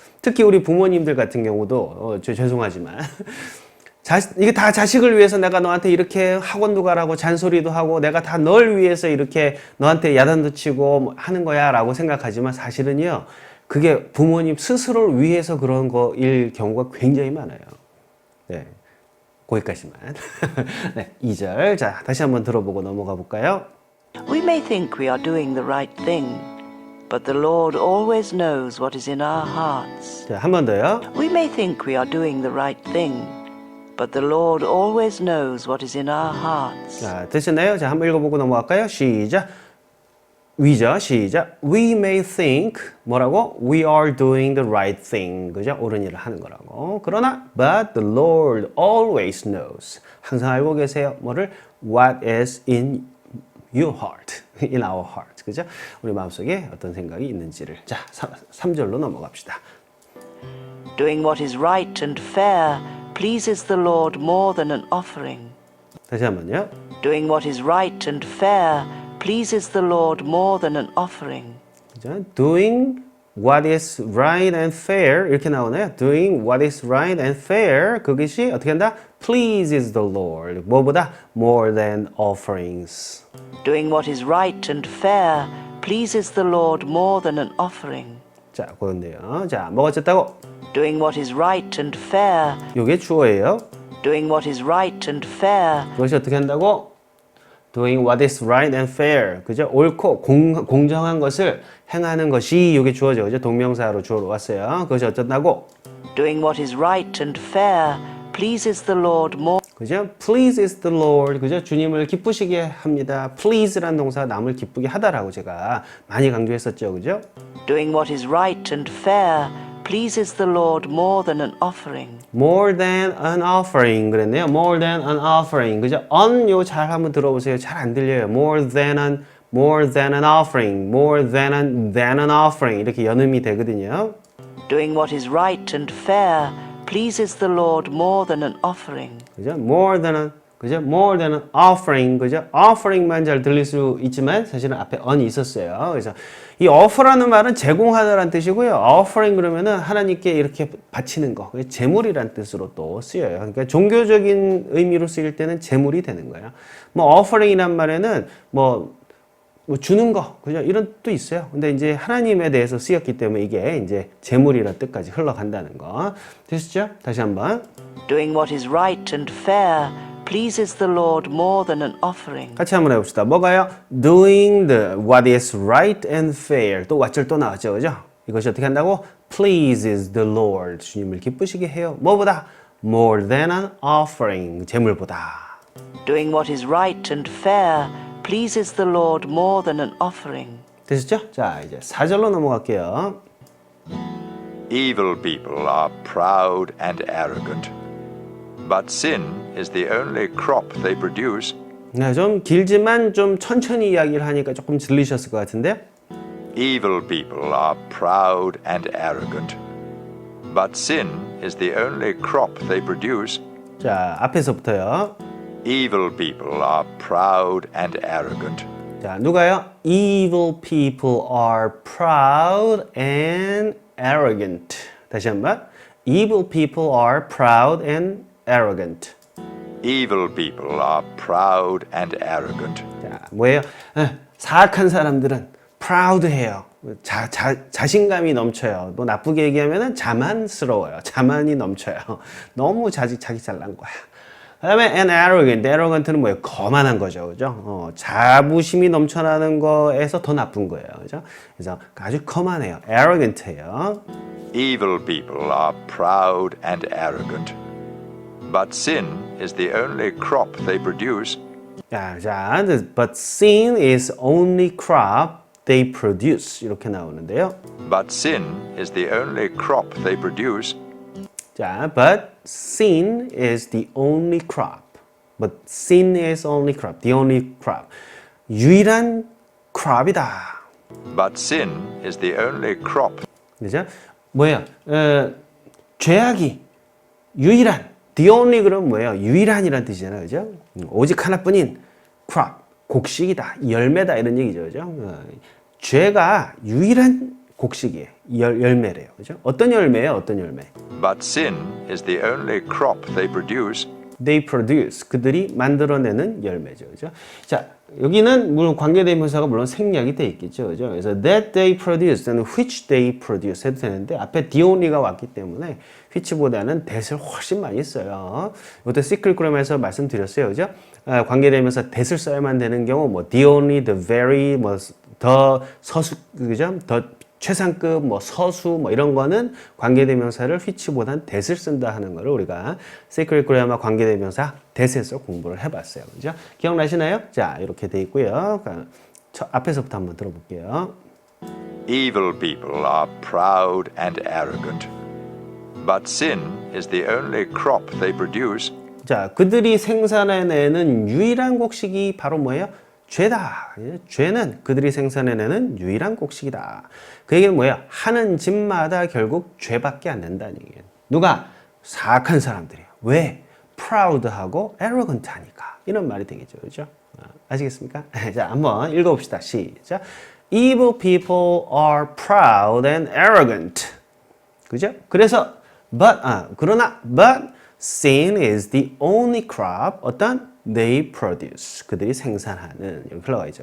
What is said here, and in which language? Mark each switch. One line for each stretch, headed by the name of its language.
Korean: 특히 우리 부모님들 같은 경우도 죄송하지만 이게 다 자식을 위해서 내가 너한테 이렇게 학원도 가라고 잔소리도 하고 내가 다 널 위해서 이렇게 너한테 야단도 치고 하는 거야 라고 생각하지만 사실은요 그게 부모님 스스로를 위해서 그런 거일 경우가 굉장히 많아요. 네, 거기까지만. 네, 2절. 자, 다시 한번 들어보고 넘어가 볼까요?
English: We may think we are doing the right thing, but the Lord always knows what is in our hearts.
Korean: 자, 한 번 더요.
English: We may think we are doing the right thing, but the Lord always knows what is in our hearts.
Korean: 자, 되셨나요? 자, 한번 읽어보고 넘어갈까요? 시작. we죠. 시작.
English: We may think
Korean: 뭐라고?
English: We are doing the right thing.
Korean: 그죠? 옳은 일을 하는 거라고. 그러나
English: but the Lord always knows.
Korean: 항상 알고 계세요. 뭐를?
English: What is in your heart. In our heart. 그죠?
Korean: 우리 마음속에 어떤 생각이 있는지를. 자, 3절로 넘어갑시다.
English: Doing what is right and fair pleases the Lord more than an offering.
Korean: 다시 한번요.
English: Doing what is right and fair pleases the Lord more than an offering.
Korean: 그죠?
English: Doing what is right and fair
Korean: 이렇게 나오네요.
English: Doing what is right and fair
Korean: 그것이 어떻게 한다?
English: Pleases the Lord.
Korean: 뭐보다?
English: More than offerings. Doing what is right and fair pleases the Lord more than an offering.
Korean: 자, 그런데요. 자, 뭐가 어쨌다고?
English: Doing what is right and fair.
Korean: 요게 주어예요.
English: Doing what is right and fair.
Korean: 그것이 어떻게 한다고?
English: Doing what is right and fair.
Korean: 그죠? 옳고 공정한 것을 행하는 것이 요게 주어죠. 그죠? 동명사로 주어로 왔어요. 그것이 어쩐다고?
English: Doing what is right and fair pleases the Lord more. 그죠? Pleases the Lord. 그죠?
Korean: 주님을 기쁘시게 합니다. Please라는 동사가 남을 기쁘게 하다라고 제가 많이 강조했었죠. 그죠?
English: Doing what is right and fair pleases the Lord more than an offering. More than an offering
Korean: 그랬네요.
English: More than an offering. 그죠?
Korean: on 요 잘 한번 들어보세요. 잘 안 들려요.
English: More than an offering. More than an offering.
Korean: 이렇게 연음이 되거든요.
English: Doing what is right and fair pleases the Lord more than an offering. 그죠? More than an offering. 그죠?
Korean: offering만 잘 들릴 수 있지만 사실은 앞에 on이 있었어요. 그래서 이 offer라는 말은 제공하다라는 뜻이고요. offering 그러면은 하나님께 이렇게 바치는 거. 제물이란 뜻으로 또 쓰여요. 그러니까 종교적인 의미로 쓰일 때는 제물이 되는 거예요. 뭐 offering이란 말에는 뭐 주는 거, 그죠? 이런 뜻도 있어요. 근데 이제 하나님에 대해서 쓰였기 때문에 이게 이제 제물이라는 뜻까지 흘러간다는 거. 되시죠? 다시 한번.
English: Doing what is right and fair pleases the Lord more than an offering.
Korean: 같이 한번 해봅시다. 뭐가요?
English: Doing what is right and fair.
Korean: 또 왓절 또 나왔죠, 그죠? 이것이 어떻게 한다고?
English: Pleases the Lord.
Korean: 주님을 기쁘시게 해요. 뭐보다?
English: More than an offering.
Korean: 제물보다.
English: Doing what is right and fair pleases the Lord more than an offering.
Korean: 되셨죠? 자, 이제 4절로 넘어갈게요.
English: Evil people are proud and arrogant, but sin is the only crop they produce.
Korean: 네, 좀 길지만 좀 천천히 이야기를 하니까 조금 들리셨을 것 같은데.
English: Evil people are proud and arrogant, but sin is the only crop they produce.
Korean: 자, 앞에서부터요.
English: Evil people are proud and arrogant.
Korean: 자, 누가요?
English: Evil people are proud and arrogant. 다시 한번. Evil people are proud and arrogant. Evil people are proud and arrogant.
Korean: 자, 뭐예요? 사악한 사람들은 proud해요. 자신감이 넘쳐요. 뭐 나쁘게 얘기하면은 자만스러워요. 자만이 넘쳐요. 너무 자기 잘난 거야. 그 다음에 and arrogant는 뭐예요? 거만한 거죠. 그죠? 자부심이 넘쳐나는 거에서 더 나쁜 거예요. 그죠? 그래서 아주 거만해요. arrogant해요.
English: Evil people are proud and arrogant, but sin is the only crop they produce. 자, but sin is only crop they produce.
Korean: 이렇게 나오는데요.
English: But sin is the only crop they produce. 자, but sin is the only crop. But sin is only crop. The only crop.
Korean: 유일한 crop이다.
English: But sin is the only crop.
Korean: 그죠? 뭐예요? 죄악이 유일한.
English: The only
Korean: 그럼 뭐예요? 유일한이란 뜻이잖아요. 그죠? 오직 하나뿐인 crop. 곡식이다. 열매다. 이런 얘기죠. 그죠? 죄가 유일한 곡식이에요. 열매래요. 그죠? 어떤 열매예요? 어떤 열매?
English: But sin is the only crop they produce. They produce.
Korean: 그들이 만들어내는 열매죠. 그죠? 자, 여기는 물론 관계대명사가 물론 생략이 돼 있겠죠. 그죠? 그래서
English: that they produce
Korean: 또는
English: which they produce
Korean: 해도 되는데 앞에 the only가 왔기 때문에 which보다는 that을 훨씬 많이 써요. 이것도 시크릿그램에서 말씀드렸어요. 그죠? 관계대명사 that을 써야만 되는 경우 뭐 the only, the very, 뭐 더 서수, 그죠? 더 최상급, 뭐 서수, 뭐 이런 거는 관계대명사를 which보단 that을 쓴다 하는 거를 우리가 Sacred Grammar 관계대명사 that에서 공부를 해봤어요. 그죠? 기억나시나요? 자, 이렇게 돼 있고요. 저 앞에서부터 한번 들어볼게요.
English: Evil people are proud and arrogant, but sin is the only crop they produce.
Korean: 자, 그들이 생산해내는 유일한 곡식이 바로 뭐예요? 죄다. 죄는 그들이 생산해내는 유일한 곡식이다. 그 얘기는 뭐예요? 하는 짓마다 결국 죄밖에 안 된다는 얘기예요. 누가? 사악한 사람들이에요. 왜? proud하고 arrogant하니까. 이런 말이 되겠죠. 그렇죠? 아시겠습니까? 자, 한번 읽어봅시다. 시작.
English: Evil people are proud and arrogant.
Korean: 그죠? 그래서 그러나
English: but sin is the only crop 어떤 they produce
Korean: 그들이 생산하는 이렇게 흘러가 있죠.